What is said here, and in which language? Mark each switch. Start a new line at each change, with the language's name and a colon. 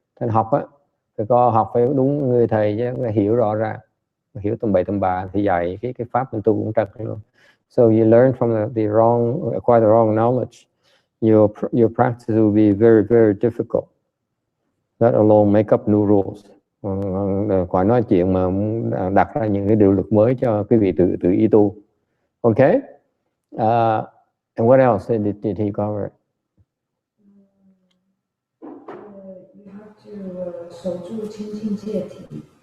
Vietnamese: Nên học á, phải có học phải đúng người thầy chứ, phải hiểu rõ ràng, hiểu tầm bậy tầm bạ thì dạy cái pháp mình tu cũng trật luôn.
English: So you learn from the wrong, acquire the wrong knowledge, your practice will be very, very difficult. Let alone make up new rules.
Vietnamese: Khỏi nói chuyện mà đặt ra những cái điều luật mới cho quý vị tự y tu.
English: Okay? And what else did he cover? You have to
Chinese: 守住清净戒体.